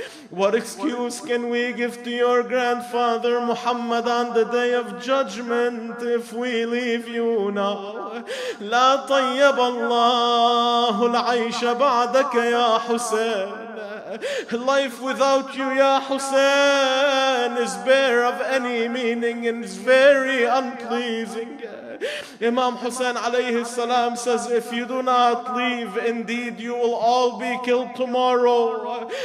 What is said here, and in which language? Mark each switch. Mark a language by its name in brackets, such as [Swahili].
[English] What excuse can we give to your grandfather Muhammad on the day of judgment if we leave you now? [Arabic] لا طيب الله العيش بعدك يا حسين. [English] Life without you, Ya Hussain, is bare of any meaning and is very unpleasing. Imam Hussain alayhi salam says, if you do not leave, indeed you will all be killed tomorrow.